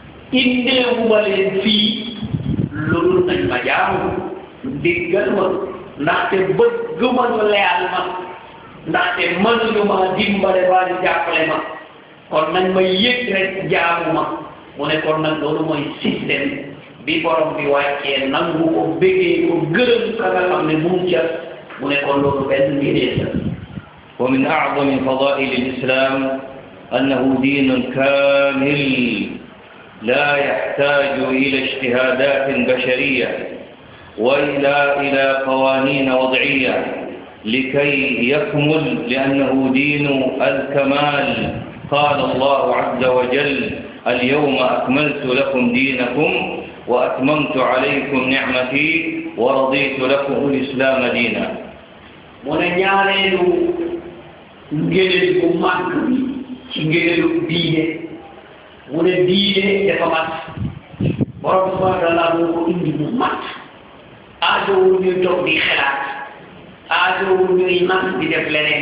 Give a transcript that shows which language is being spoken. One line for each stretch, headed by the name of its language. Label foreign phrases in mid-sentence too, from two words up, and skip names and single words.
Wolof: indeewuma leen fii loolu nañ ma jaamu déggal ma ndaxte bëgguma ñu leyal ma ndaxte mënuñu ma dimbale waa di jàppale ma kon nañ ma yëg rek jaamu ma mu ne kon nag loolu mooy système bi borom bi wàccee nangu ko bëggee ko gërëm ka nga xam ne mu ca mu ne kon loolu benn ngëneel la.
Arabic: ومن أعظم فضائل الإسلام أنه دين كامل لا يحتاج إلى اجتهادات بشرية إلى قوانين وضعية لكي يكمل لأنه دين الكمال. قال الله عز وجل اليوم أكملت لكم دينكم وأتممت عليكم نعمتي ورضيت لكم الإسلام دينا.
Wolof: من ñaareelu ngëneel bu mag bi ci ngëneelu diine mu ne diine dafa mat borom bi
Arabic: سبحانه وتعالى
Wolof: moo ko indi mu mat aajowul ñuy toog di xalaat aajowul ñuy nas di def leneen